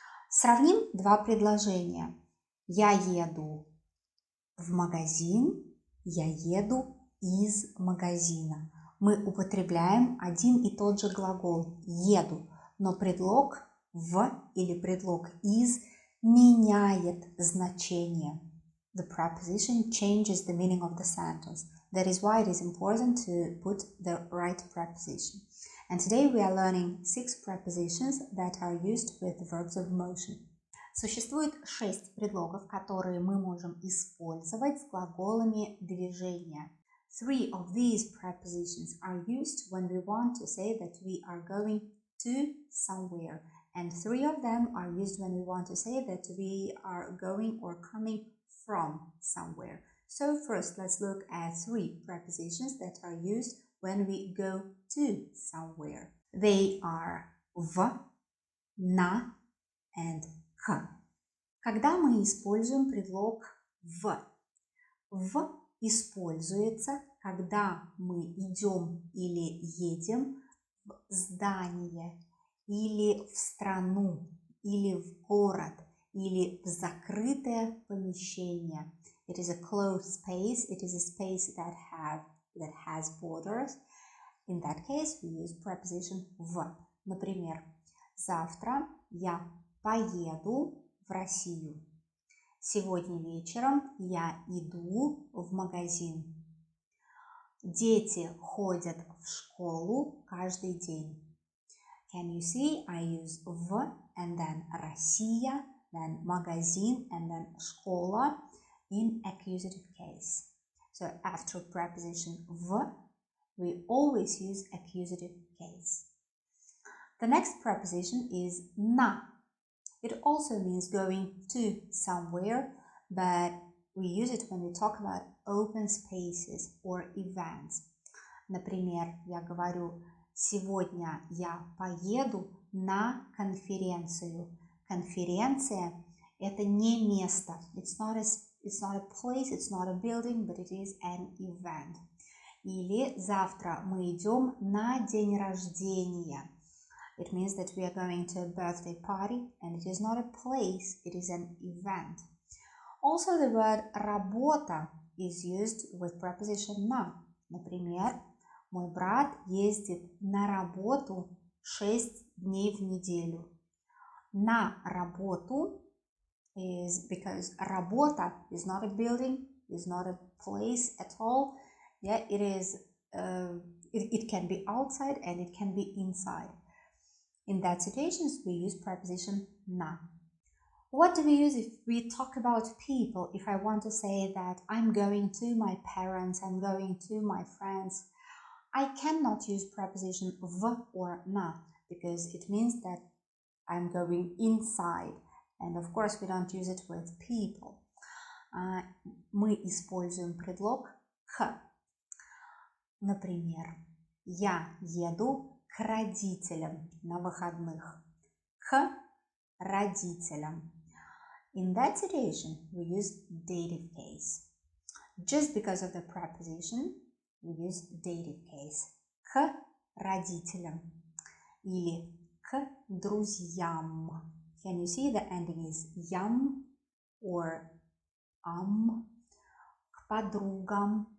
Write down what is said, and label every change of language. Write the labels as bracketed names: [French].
[Russian] Сравним два предложения. Я еду в магазин, я еду из магазина. Мы употребляем один и тот же глагол «еду», но предлог «в» или предлог «из» меняет значение. [English] The preposition changes the meaning of the sentence. That is why it is important to put the right preposition. And today we are learning 6 prepositions that are used with verbs of motion. [Russian] Существует 6 предлогов, которые мы можем использовать с глаголами движения. [English] 3 of these prepositions are used when we want to say that we are going to somewhere. And 3 of them are used when we want to say that we are going or coming from somewhere. So first, let's look at 3 prepositions that are used when we go to somewhere. They are в, на and к. [Russian] Когда мы используем предлог в используется, когда мы идем или едем в здание, или в страну, или в город, или в закрытое помещение. [English] It is a closed space. It is a space that has borders. In that case, we use preposition в. [Russian] Например, завтра я поеду в Россию. Сегодня вечером я иду в магазин. Дети ходят в школу каждый день. [English] Can you see? I use в and then Россия, then магазин and then школа in accusative case. So after preposition в, we always use accusative case. The next preposition is на. It also means going to somewhere, but we use it when we talk about open spaces or events. [Russian] Например, я говорю: сегодня я поеду на конференцию. Конференция – это не место. [English] It's not a place, it's not a building, but it is an event. [Russian] Или завтра мы идем на день рождения. [English] It means that we are going to a birthday party, and it is not a place, it is an event. Also, the word работа is used with preposition на. [Russian] Например, мой брат ездит на работу 6 дней в неделю. На работу [English] is because работа is not a building, is not a place at all. Yeah, it is. It can be outside and it can be inside. In that situations, we use preposition на. What do we use if we talk about people? If I want to say that I'm going to my parents, I'm going to my friends, I cannot use preposition в or на because it means that I'm going inside. And of course, we don't use it with people. [Russian] Мы используем предлог к. Например, я еду к родителям на выходных. К родителям. [English] In that situation, we use dative case. Just because of the preposition, we use dative case. [Russian] К родителям. Или к друзьям. [English] Can you see the ending is ям or [Russian] К подругам.